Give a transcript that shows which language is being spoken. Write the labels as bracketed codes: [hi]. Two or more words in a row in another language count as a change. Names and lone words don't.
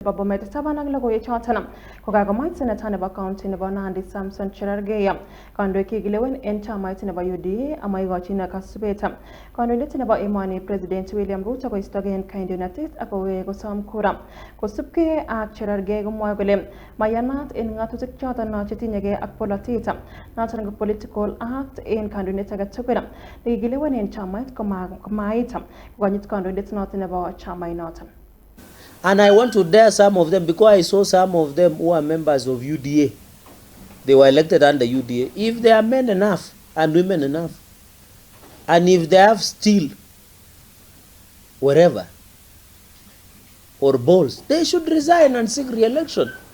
[kln] nebo Bomet taban ak logoiwek choton kokagomwait senator nebo county nebo Nandi Samson Cherargei kandoik kikilewen en chamait nebo UDA ama igochin kasubet kandoindet nebo emoni President William Ruto koistogei en kandoinatet ak kosom kura kosubkei ak Cherargei komwoe kole mayanat en ng'atutik choton chetinyegei ak polotet noton ko [en] political act [kln] en kandoindet age tugul nekikilewen en chamait komait kokonyit kandoindet noton nebo chamainoton. [en] And I want to dare some of them because I saw some of them who are members of UDA. They were elected under UDA. If they are men enough and women enough, and if they have steel, wherever, or balls, they should resign and seek re-election.